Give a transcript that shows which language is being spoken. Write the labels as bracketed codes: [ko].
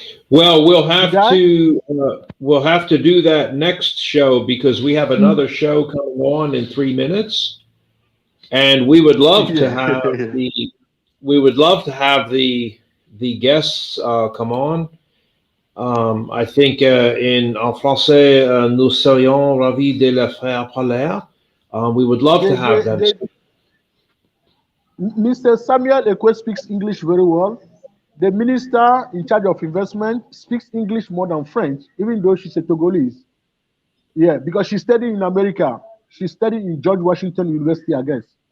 [en] Well, we'll have to do that next show, because we have another show coming on in 3 minutes, and we would love to have the guests come on. I think [fr] en français, nous serions ravis de les faire parler. [en] We would love to have them. Mr. Samuel Ekwe speaks English very well. The minister in charge of investment speaks English more than French, even though she's a Togolese. Yeah, because she studied in America. She studied in George Washington University, I guess.